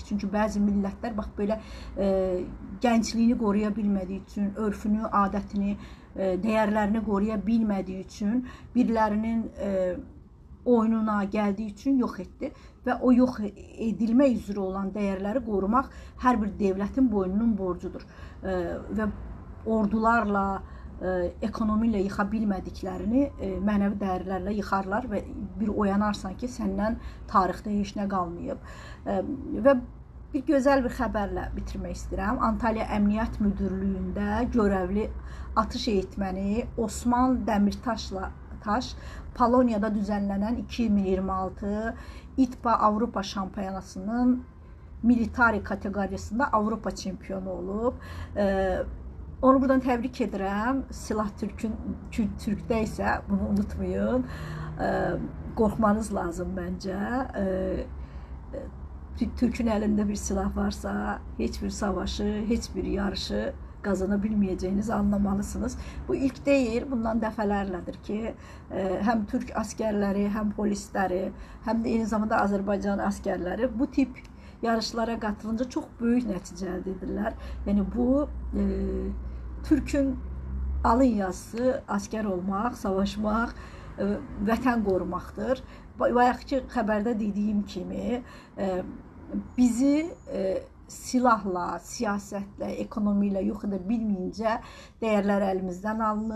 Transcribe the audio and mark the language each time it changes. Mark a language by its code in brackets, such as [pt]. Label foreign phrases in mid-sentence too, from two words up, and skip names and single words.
[az] Çünki bəzi millətlər bax belə gəncliyini qoruya bilmədiyi üçün, örfünü, adətini, dəyərlərini qoruya bilmədiyi üçün, birilərinin oyununa gəldiyi üçün yox etdi və o yox edilmə üzrə olan dəyərləri qorumaq hər bir dövlətin boynunun borcudur və ordularla, ekonomi ilə yıxa bilmədiklərini mənəvi dəyərlərlə yıxarlar və bir oyanarsan ki, səndən tarixdə heç nə qalmayıb. Və bir gözəl bir xəbərlə bitirmək istəyirəm. [tr] Antalya Əmniyyət Müdürlüyündə görevli atış eğitməni Osman Dəmirtaşla Polonya'da düzenlenen 2026 İTBA Avrupa Şampiyonası'nın militari kategorisinde [az] Avrupa çempionu olub. Onu buradan təbrik edirəm. Silah Türk'də isə bunu unutmayın. Qorxmanız lazım bence. [tr] Türk'ün elinde bir silah varsa heç bir savaşı, heç bir yarışı kazanabilmeyeceğinizi anlamalısınız. Bu ilk değil, [az] bundan dəfələrlədir ki, [tr] hem Türk askerleri, hem polisleri, hem de eyni zamanda Azərbaycan askerleri bu tip yarışlara katılınca çok büyük [az] nəticə əldə edirlər. Yəni bu Türk'ün alın yazısı asker olmaq, savaşmaq, vətən qorumaqdır. Bayaqki xəbərdə dediyim kimi bizi silahla, siyasətlə, ekonomiyle yox edə bilməyincə dəyərlər əlimizdən alınır.